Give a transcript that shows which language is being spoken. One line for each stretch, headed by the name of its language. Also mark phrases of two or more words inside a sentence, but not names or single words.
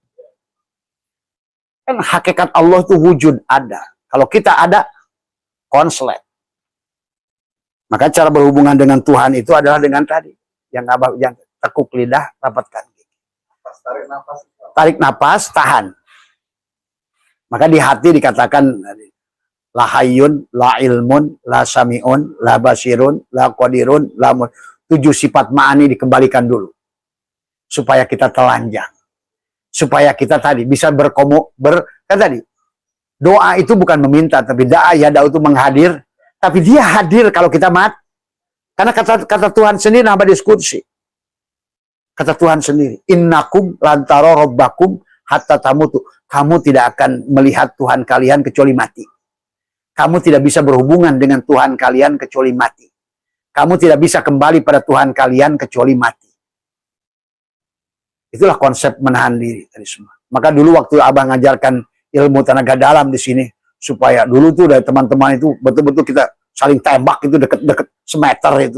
Indonesian: Kan hakikat Allah itu wujud ada. Kalau kita ada, konslet. Maka cara berhubungan dengan Tuhan itu adalah dengan tadi. Yang tekuk lidah, rapatkan gigi. Tarik napas, tahan. Maka di hati dikatakan,
Arabic: لا حيٌّ، لا علمٌ، لا سميعٌ، لا بصيرٌ، لا قديرٌ، لا
Indonesian: 7 sifat ma'ani dikembalikan dulu. Supaya kita telanjang. Supaya kita tadi bisa kan tadi. Doa itu bukan meminta, tapi
Arabic: دعا يدعو
Indonesian: itu menghadir. Tapi Dia hadir kalau kita mati. Karena kata Tuhan sendiri, nama diskusi. Kata Tuhan sendiri,
Arabic: إنكم لن تروا ربكم حتى تموتوا.
Indonesian: Kamu tidak akan melihat Tuhan kalian kecuali mati. Kamu tidak bisa berhubungan dengan Tuhan kalian kecuali mati. Kamu tidak bisa kembali pada Tuhan kalian kecuali mati. Itulah konsep menahan diri tadi semua. Maka dulu waktu Abah ngajarkan ilmu tenaga dalam di sini, supaya dulu tuh dari teman-teman itu betul-betul kita saling tembak itu deket-deket semeter itu.